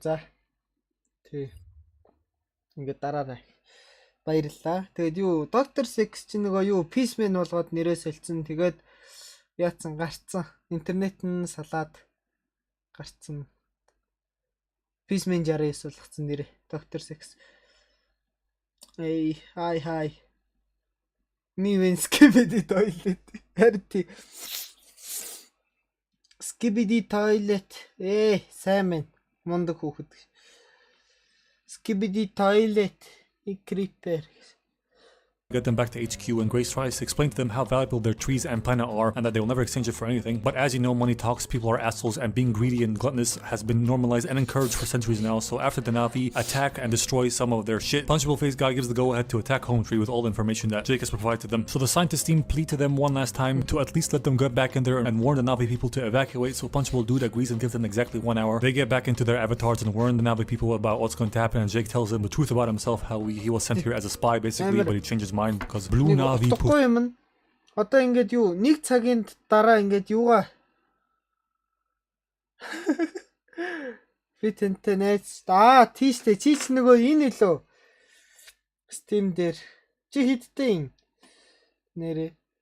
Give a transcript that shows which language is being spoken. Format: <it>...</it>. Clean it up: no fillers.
<mn>За. Тий. Ингээд дараарай. Баярлалаа. Тэгээд юу Доктор Секс чи нөгөө юу Peaceman болгоод нэрээ солилцсон. Тэгээд яатсан гарцсан. Интернет нь салаад гарцсан. Peaceman 69 болгоцсон нэрээ. Доктор Секс. Эй, хай. Мивэн Skibidi Toilet. Харти. Skibidi Toilet. Сайн мэн. Мундаг хүүхэд. Skibidi Toilet. Creeper.</mn> <en>Get them back to HQ, and Grace tries to explain to them how valuable their trees and planet are and that they will never exchange it for anything. But as you know, money talks, people are assholes, and being greedy and gluttonous has been normalized and encouraged for centuries now. So after the Na'vi attack and destroy some of their shit, Punchable Face Guy gives the go-ahead to attack Home Tree with all the information that Jake has provided to them. So the scientist team plead to them one last time to at least let them get back in there and warn the Na'vi people to evacuate. So Punchable Dude agrees and gives them exactly 1 hour. They get back into their avatars and warn the Na'vi people about what's going to happen, and Jake tells them the truth about himself, how he was sent here as a spy basically, but he changed his mind because Blue Na'vi</en> <mn>Утгагүй юм. Одоо ингээд юу нэг цагийн дараа ингээд юугаа Фитэнтэй найз. Тийштэй чи ч нөгөө энэ лөө. Steam дээр чи хидтэй нэрээ.</mn>